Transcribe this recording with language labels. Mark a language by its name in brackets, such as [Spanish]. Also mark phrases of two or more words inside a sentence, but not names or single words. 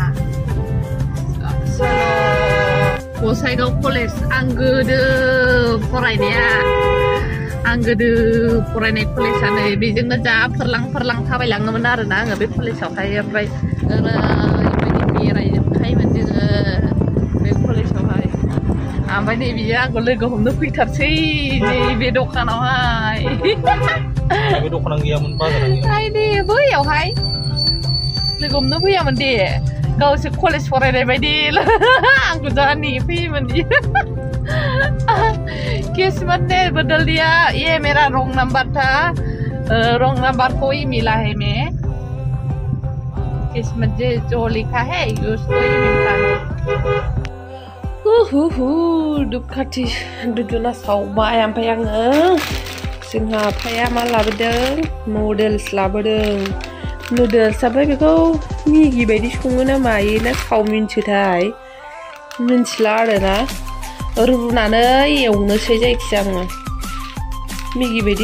[Bodo] गसाइगाव कलेज आं गोदो फरायनाय कलेजआ नै बेजोंनो जा फोरलां थाबायलाङोमोन आरोना आङो बे कलेजावहाय ओमफ्राय ओरैबायदि बेरायजोबखायोमोन जोङो बे कलेजावहाय ओमफ्राय नै बियो आंखौ लोगो हमनो फैथारसै नैबे दखानावहाय बे दखाना गैयामोन बाजाराव हाय दे बैयावहाय लोगो हमनो फैयामोन दे गावसो कलेज फरायनाय बायदि आंखौ जा नेफैयोमोन [Hindi] किस्मत ने बदल दिया ये मेरा [English] wrong number [Hindi] था [English] wrong number [Hindi] कोई मिला है मैं किस्मत जो लिखा है उसको ही मिलता है [Bodo] दुखाथि दुदुना सावबाय ओमफ्राय आङो जोंहा आफाया मा लाबोदों नुडल्स लाबोदों नुडल्स ओमफ्राय बेखौ मेगि बायदि सङो ना मायो ना चावमिनसोथाय मिन्थिला आरोना रुनानै एवनोसै जायखिजाया आङो मेगि बायदि